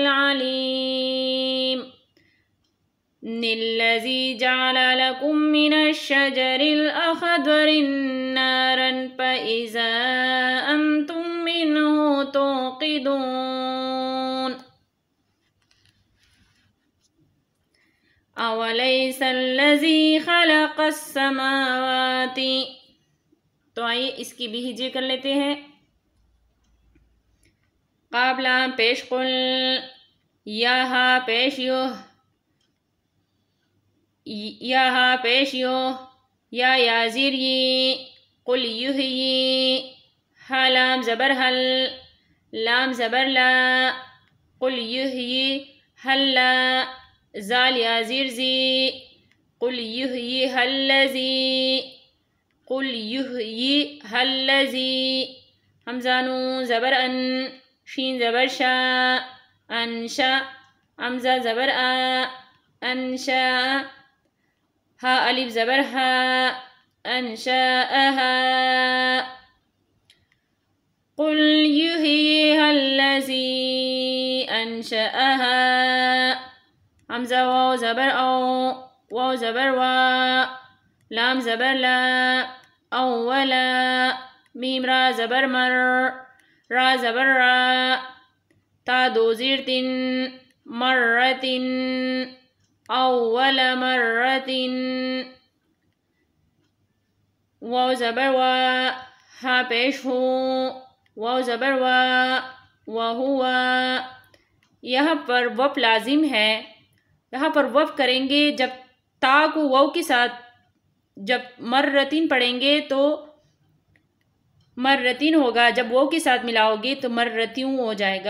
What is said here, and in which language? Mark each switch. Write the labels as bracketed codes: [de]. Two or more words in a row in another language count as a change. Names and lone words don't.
[ar] عليم الذي جعل لكم من الشجر الأخضر نارا فإذا أنتم منه توقدون أوليس الذي خلق السماوات. [ur] تو آئیے اس کی بھی ہجے کر لیتے ہیں. قابلہ پیش قل، یا ہا پیش یو، یا ہا پیش یو، یا زیر ی، قل یحیی، ہا لام زبر حل، لام زبر لا، [ar] قل یحیی حلا، [ur] زال یا زیر زی، [ar] قل یحیی حلزی، قل یحیی حلزی. [ur] حمزہ نون زبر ان، شین زبر شا، انشا، حمزہ زبر آ، انشا، ہا الف زبر ہا، انشاءہا. [ar] قل یحییہا الذی انشأہا. [ur] حمزہ واو زبر او، واو زبر وا، لام زبر لا، اولا، میم را زبر مر، را زبر را، تا دو زیر تن، مرتن، [ar] اول مرتن. [ur] واو زبر وا، ہا پیش ہو، واو زبر وا، وہوا. یہاں پر وقف لازم ہے. یہاں پر وقف کریں گے جب تا کو واو کے ساتھ، جب مرتین پڑھیں گے تو مرتین ہوگا، جب واو کے ساتھ ملاؤ گے تو مرتیوں ہو جائے گا.